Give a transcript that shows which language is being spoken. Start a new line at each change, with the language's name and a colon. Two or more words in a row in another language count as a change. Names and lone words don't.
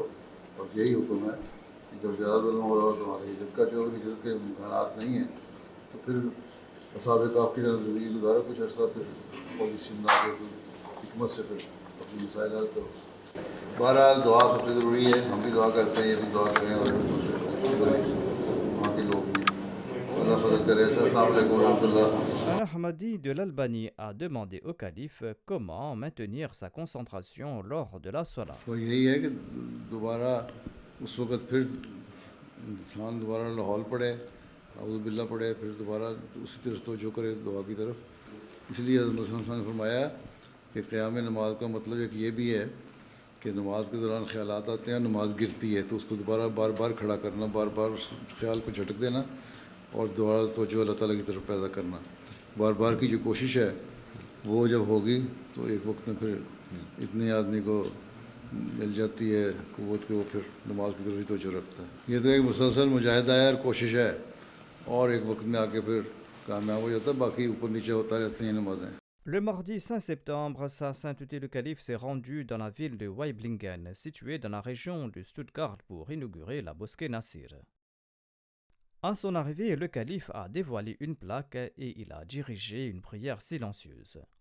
Urdu: اور یہی حکم ہے کہ جب زیادہ ظلم ہو رہا ہو تو وہاں سے ہجرت کا، جو ہجرت کے امکانات نہیں ہیں تو پھر اصحاب کہف کی طرح زندگی گزارو کچھ عرصہ، پھر پالیسی بنا کے حکمت سے پھر اپنی مسائل حل کرو. بہرحال دعا سب سے ضروری ہے، ہم بھی دعا کرتے ہیں، یہ بھی دعا کریں، اور وہاں کے لوگ بھی اللہ فضل کرے.
Arabic: السلام عليكم رحمة الله.
French: Un Ahmadi de l'Albanie a demandé au calife comment maintenir sa concentration lors de la Salah.
Urdu: تو یہی ہے کہ دوبارہ اس وقت پھر انسان دوبارہ لاحول پڑھے,
Arabic: أعوذ بالله
Urdu: پڑھے، پھر دوبارہ اسی طرف توجہ کرے دعا کی طرف. اس لیے حضرت نے فرمایا کہ قیام نماز کا مطلب ایک یہ بھی ہے کہ نماز کے دوران خیالات آتے ہیں، نماز گرتی ہے تو اس کو دوبارہ بار بار کھڑا کرنا، بار بار اس خیال کو جھٹک دینا، اور دوبارہ توجہ اللہ تعالیٰ کی طرف پیدا کرنا. بار بار کی جو کوشش ہے وہ جب ہوگی تو ایک وقت میں پھر اتنے آدمی کو مل جاتی ہے قوت کے، وہ پھر نماز کی طرف ہی توجہ رکھتا ہے. یہ تو ایک مسلسل مجاہدہ ہے اور کوشش ہے، اور ایک وقت میں آ کے پھر کامیاب ہو جاتا ہے، باقی اوپر نیچے ہوتا رہتی ہیں نمازیں.
French: Le mardi 5 septembre, sa sainteté le calife s'est rendu dans la ville de Waiblingen, située dans la région de Stuttgart, pour inaugurer la mosquée Nasir. À son arrivée, le calife a dévoilé une plaque et il a dirigé une prière silencieuse.